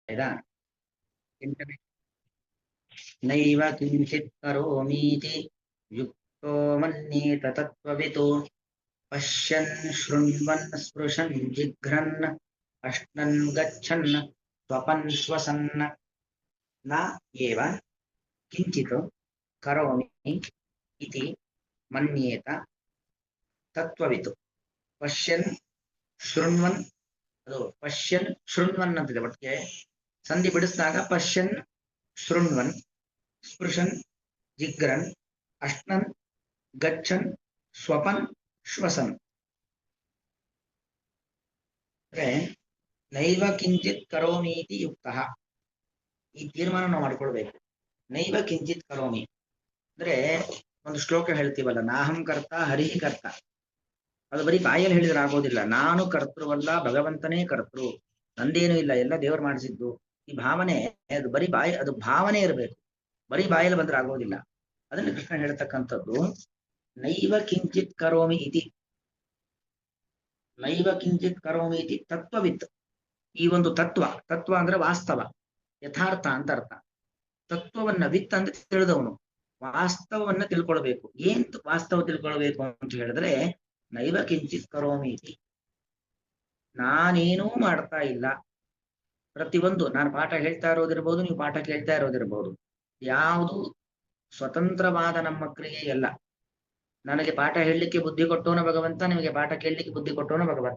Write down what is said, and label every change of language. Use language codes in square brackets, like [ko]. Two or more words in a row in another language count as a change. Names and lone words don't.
[sa] ಆಯ್ತಾ? ನೈವ ಕಿಂಚಿತ್ ಕರೋಮೀತಿ ಯುಕ್ತೋ ಮನ್ಯೇತ ತತ್ವವಿತು ಪಶ್ಯನ್ ಶೃಣ್ವನ್ ಸ್ಪೃಶನ್ ಜಿಘ್ರನ್ ಅಶ್ನನ್ ಗಚ್ಚನ್ ಸ್ವಪನ್ ಶ್ವಸನ್ ನ ಏವ ಕಿಂಚಿತ್ ಕರೋಮಿ ಇತಿ ಮನ್ಯೇತ ತತ್ವವಿತು ಪಶ್ಯನ್ ಶೃಣ್ವನ್ ಅದು ಪಶ್ಯನ್ ಶೃಣ್ವನ್ ಅಂತಿದೆ. [kn] ಒಟ್ಟಿಗೆ ಸಂಧಿ ಬಿಡಿಸಿದಾಗ [sa] ಪಶ್ಯನ್ ಶೃಣ್ವನ್ ಸ್ಪೃಶನ್ ಜಿಗ್ರನ್ ಅಶ್ನನ್ ಗಚ್ಚನ್ ಸ್ವಪನ್ ಶ್ವಸನ್. [kn] ಅಂದ್ರೆ [sa] ನೈವ ಕಿಂಚಿತ್ ಕರೋಮಿ ಇತಿ ಯುಕ್ತಃ, [kn] ಈ ತೀರ್ಮಾನ ನಾವು ಮಾಡ್ಕೊಳ್ಬೇಕು. [sa] ನೈವ ಕಿಂಚಿತ್ ಕರೋಮಿ [kn] ಅಂದ್ರೆ ಒಂದು ಶ್ಲೋಕ ಹೇಳ್ತೀವಲ್ಲ, [sa] ನಾಹಂ ಕರ್ತ ಹರಿ ಕರ್ತ. [kn] ಅದು ಬರೀ ಬಾಯಲ್ಲಿ ಹೇಳಿದ್ರೆ ಆಗೋದಿಲ್ಲ. ನಾನು ಕರ್ತೃವಲ್ಲ, ಭಗವಂತನೇ ಕರ್ತೃ, ನಂದೇನೂ ಇಲ್ಲ, ಎಲ್ಲ ದೇವರು ಮಾಡಿಸಿದ್ದು. ಈ ಭಾವನೆ ಅದು ಬರೀ ಅದು ಭಾವನೆ ಇರಬೇಕು, ಬರೀ ಬಾಯಲ್ಲಿ ಬಂದ್ರೆ ಆಗೋದಿಲ್ಲ. ಅದನ್ನು ಕೃಷ್ಣ ಹೇಳ್ತಕ್ಕಂಥದ್ದು [sa] ನೈವ ಕಿಂಚಿತ್ ಕರೋಮಿ ಇತಿ. ನೈವ ಕಿಂಚಿತ್ ಕರೋಮಿ ಇತಿ ತತ್ವವಿತ್. [kn] ಈ ಒಂದು ತತ್ವ ಅಂದ್ರೆ ವಾಸ್ತವ, ಯಥಾರ್ಥ ಅಂತ ಅರ್ಥ. ತತ್ವವನ್ನ ವಿತ್ ಅಂತ ತಿಳಿದವನು, ವಾಸ್ತವವನ್ನ ತಿಳ್ಕೊಳ್ಬೇಕು. ಏನ್ ವಾಸ್ತವ ತಿಳ್ಕೊಳ್ಬೇಕು ಅಂತ ಹೇಳಿದ್ರೆ [sa] ನೈವ ಕಿಂಚಿತ್ ಕರೋಮಿ ಇತಿ, [kn] ನಾನೇನೂ ಮಾಡ್ತಾ ಇಲ್ಲ. ಪ್ರತಿಯೊಂದು ನಾನು ಪಾಠ ಹೇಳ್ತಾ ಇರೋದಿರ್ಬೋದು, ನೀವು ಪಾಠ ಕೇಳ್ತಾ ಇರೋದಿರ್ಬೋದು, ಯಾವುದು ಸ್ವತಂತ್ರವಾದ ನಮ್ಮ ಕ್ರಿಯೆ ಎಲ್ಲ. ನನಗೆ ಪಾಠ ಹೇಳಲಿಕ್ಕೆ ಬುದ್ಧಿ ಕೊಟ್ಟೋನ ಭಗವಂತ, ನಿಮಗೆ ಪಾಠ ಕೇಳಲಿಕ್ಕೆ ಬುದ್ಧಿ ಕೊಟ್ಟೋನ ಭಗವಂತ.